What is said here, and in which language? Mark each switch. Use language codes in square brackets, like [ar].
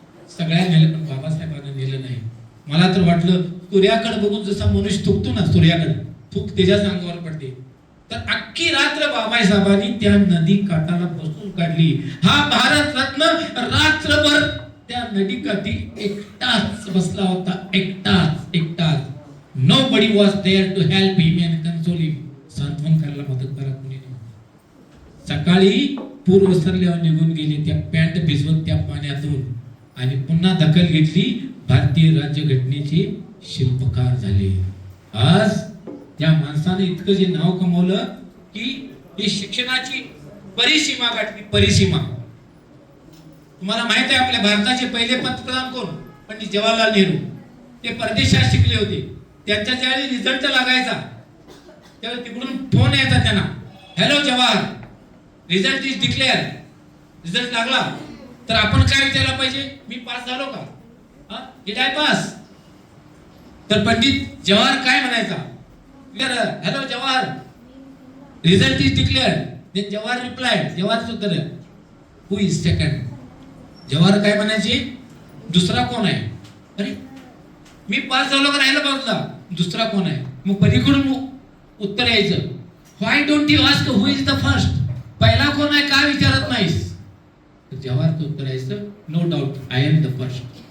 [mr] सगळ्या नेलं पण बाबासाहेबांना नेलं नाही. मला तर वाटलं सूर्याकडे बघून जसा मनुष्य थुकतो ना, सूर्याकडे थूक त्याच्याच अंगावर पडते, तर अख्खी रात्र बाबासाहेबांनी त्या नदी काठाला बसून काढली. हा भारत रत्न रात्रभर त्या नदी काठी एकटाच बसला होता, एकटाच. [en] Nobody was there to help him and console him. [mr] सांत्वन करायला मदत करा कोणी नव्हतं. सकाळी पूर ओसरल्यावर निघून गेले त्या पॅन्ट भिजवत त्या पाण्यातून आणि पुन्हा दखल घेतली. भारतीय राज्यघटनेचे शिल्पकार झाले. आज त्या माणसाने इतकं जे नाव कमवलं की ही शिक्षणाची परिसीमा गाठली. परिसीमा तुम्हाला माहित आहे आपल्या भारताचे पहिले पंतप्रधान कोण? पंडित जवाहरलाल नेहरू. ते परदेशात शिकले होते. त्यांच्या ज्यावेळी रिझल्ट लागायचा त्यावेळी तिकडून फोन यायचा त्यांना, [en] Hello Jawahar, result is declare. [mr] Result लागला तर आपण काय विचारलं पाहिजे? मी पास झालो का? [en] Did I pass? [mr] तर पंडित जवाहर काय म्हणायचा? [en] Hello Jawahar, result is declare. Then Jawahar replied, [mr] जवाहरचं उत्तर, [en] Who is second? [mr] जवाहर काय म्हणायचे? दुसरा कोण आहे? अरे मी पास झालो का राहिला बाजूला, दुसरा कोण आहे? मग पलीकडून उत्तर यायचं, [en] Why don't you ask who is the first? [mr] पहिला कोण आहे का विचारत नाहीस? तर जवाहरचं उत्तर यायचं, [en] No doubt I am the first.